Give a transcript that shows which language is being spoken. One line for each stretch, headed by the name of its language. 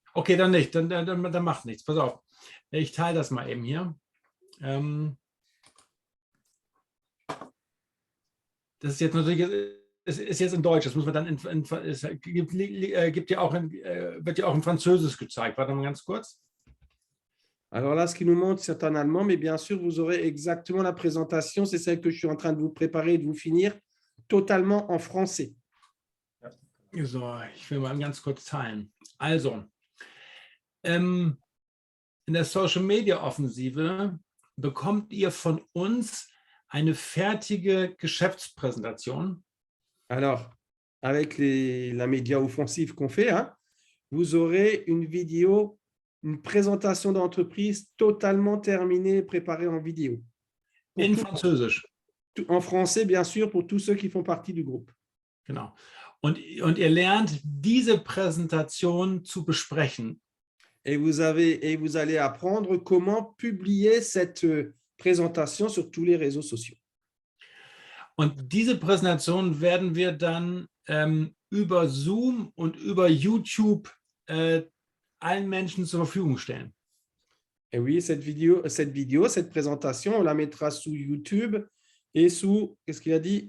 German: Okay, dann nicht. Dann macht nichts. Pass auf. Ich teile das mal eben hier. Das ist jetzt natürlich, es ist jetzt in Deutsch. Das muss man dann wird ja auch in Französisch gezeigt. Warte mal ganz kurz.
French: Alors là, ce qui nous montre, c'est en allemand, mais bien sûr, vous aurez exactement la présentation. C'est celle que je suis en train de vous préparer et de vous finir totalement en français.
German: So, ich will mal ganz kurz teilen. Also, in der Social Media Offensive bekommt ihr von uns eine fertige Geschäftspräsentation.
French: Alors, avec la média offensive qu'on fait, hein, vous aurez une vidéo, une présentation d'entreprise totalement terminée et préparée en vidéo.
German: In Französisch.
French: En français, bien sûr, pour tous ceux qui font partie du groupe.
German: Genau. Und ihr lernt, diese Präsentation zu besprechen.
French: Et vous allez apprendre comment publier cette présentation sur tous les réseaux sociaux.
German: Und diese Präsentation werden wir dann über Zoom und über YouTube allen Menschen zur Verfügung stellen.
French: Et oui, cette présentation, on la mettra sous YouTube et sous, qu'est-ce qu'il a dit?